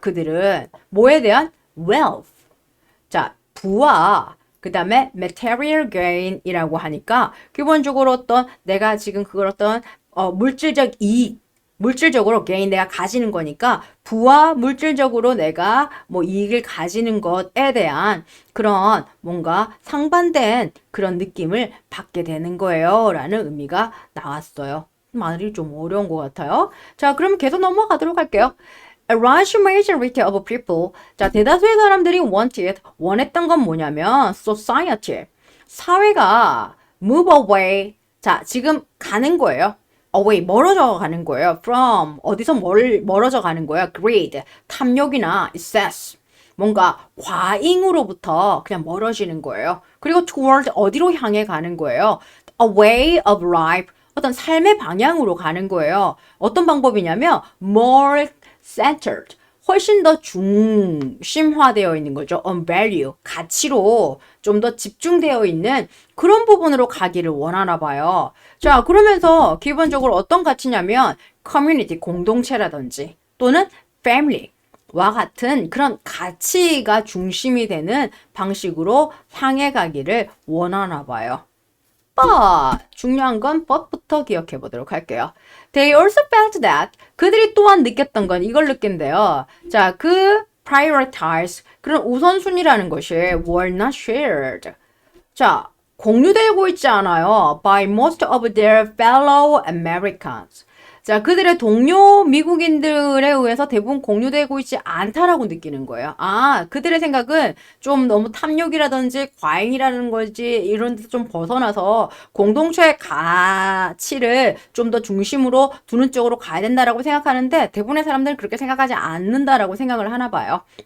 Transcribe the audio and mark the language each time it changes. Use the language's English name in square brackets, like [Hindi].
[Korean] 그들은 뭐에 대한 wealth. 자, 부와 그 다음에 material gain이라고 하니까 기본적으로 어떤 내가 지금 그걸 어떤 물질적 이익, 물질적으로 gain 내가 가지는 거니까 부와 물질적으로 내가 뭐 이익을 가지는 것에 대한 그런 뭔가 상반된 그런 느낌을 받게 되는 거예요. 라는 의미가 나왔어요. 말이 좀 어려운 것 같아요. 자, 그럼 계속 넘어가도록 할게요. [English] A large majority of people. [Korean] 자, 대다수의 사람들이 원했던 건 뭐냐면 society. 사회가 [English] move away. [Korean] 자, 지금 가는 거예요. away, 멀어져 가는 거예요. from, 어디서 멀어져 가는 거예요. greed, 탐욕이나 excess. 뭔가 과잉으로부터 그냥 멀어지는 거예요. 그리고 toward, 어디로 향해 가는 거예요. [English] A way of life. [Korean] 어떤 삶의 방향으로 가는 거예요. 어떤 방법이냐면 [English] more centered, [Korean] 훨씬 더 중심화되어 있는 거죠. [English] on value, [Korean] 가치로 좀 더 집중되어 있는 그런 부분으로 가기를 원하나 봐요. 자, 그러면서 기본적으로 어떤 가치냐면 community, 공동체라든지 또는 family와 같은 그런 가치가 중심이 되는 방식으로 향해 가기를 원하나 봐요. but 중요한 건 but부터 기억해 보도록 할게요. [English] They also felt that [Korean] 그들이 또한 느꼈던 건 이걸 느낀대요. 자, prioritize 그런 우선순위라는 것이 [English] were not shared. [Korean] 자, 공유되고 있지 않아요. [English] by most of their fellow Americans. [Korean] 자, 그들의 동료 미국인들에 의해서 대부분 공유되고 있지 않다라고 느끼는 거예요. 아, 그들의 생각은 좀 너무 탐욕이라든지 과잉이라는 거지 이런 데서 좀 벗어나서 공동체의 가치를 좀 더 중심으로 두는 쪽으로 가야 된다라고 생각하는데 대부분의 사람들은 그렇게 생각하지 않는다라고 생각을 하나 봐요.